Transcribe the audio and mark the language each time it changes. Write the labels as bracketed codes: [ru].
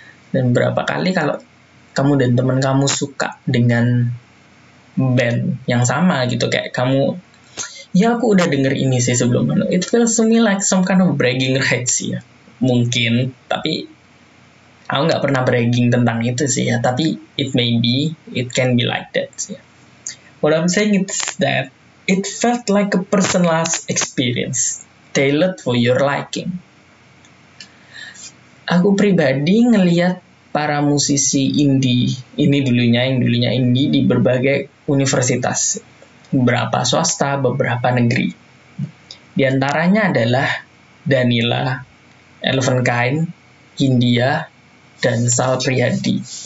[id] Dan berapa kali kalau kamu dan temen kamu suka dengan band yang sama gitu, kayak kamu, ya aku udah denger ini sih sebelumnya, [en] it feels to me like some kind of bragging rights [id] sih ya, mungkin, tapi aku nggak pernah bragging tentang itu sih ya, tapi [en] it can be like that [id] sih ya. [en] What I'm saying is that it felt like a personalized experience, tailored for your liking. [id] Aku pribadi ngelihat para musisi indie ini dulunya indie di berbagai universitas, beberapa swasta, beberapa negeri. Di antaranya adalah Danila, Elephant Kind, Hindia, dan Sal Priadi.